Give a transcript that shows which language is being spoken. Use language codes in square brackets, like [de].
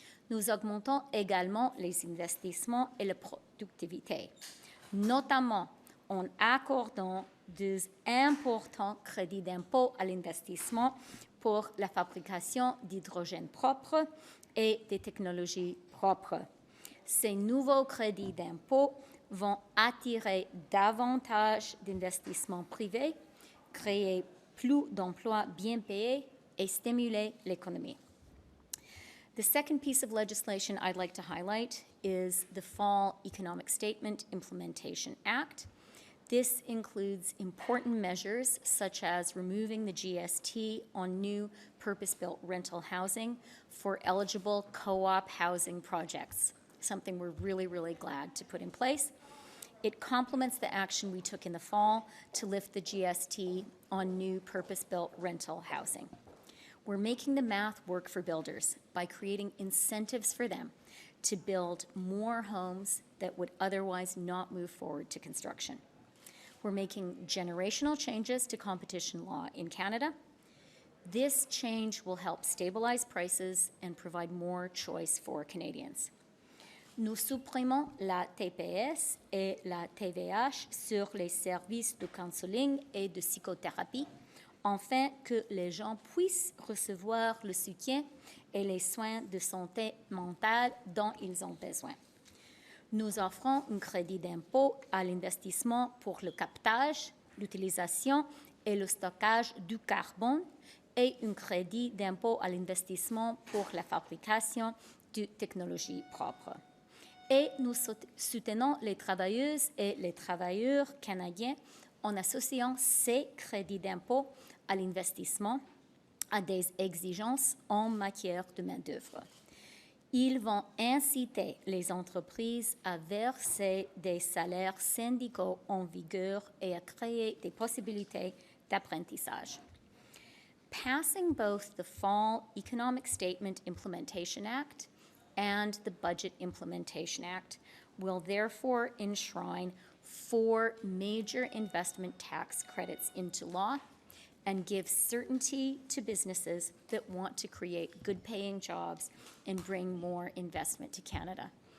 [fr] Nous augmentons également les investissements et la productivité, notamment en accordant des importants crédits d'impôt à l'investissement pour la fabrication d'hydrogène propre et des technologies propres. Ces nouveaux crédits d'impôt vont attirer davantage d'investissements privés, créer plus d'emplois bien payés et stimuler l'économie. [en] The second piece of legislation I'd like to highlight is the Fall Economic Statement Implementation Act. This includes important measures such as removing the GST on new purpose-built rental housing for eligible co-op housing projects, something we're really glad to put in place. It complements the action we took in the fall to lift the GST on new purpose-built rental housing. We're making the math work for builders by creating incentives for them to build more homes that would otherwise not move forward to construction. We're making generational changes to competition law in Canada. This change will help stabilize prices and provide more choice for Canadians. [fr] Nous supprimons la TPS et la TVH sur les services de counseling et de psychothérapie, afin que les gens puissent recevoir le soutien et les soins de santé mentale dont ils ont besoin. Nous offrons un crédit d'impôt à l'investissement pour le captage, l'utilisation et le stockage du carbone et un crédit d'impôt à l'investissement pour la fabrication de technologies propres. Et nous soutenons les travailleuses et les travailleurs canadiens en associant ces crédits d'impôt à l'investissement à des exigences en matière de main-d'œuvre. Ils vont inciter les entreprises à verser des salaires syndicaux en vigueur et à créer des possibilités d'apprentissage. [en] Passing both the Fall Economic Statement Implementation Act and the Budget Implementation Act will therefore enshrine 4 major investment tax credits into law and give certainty to businesses that want to create good-paying jobs and bring more investment to Canada.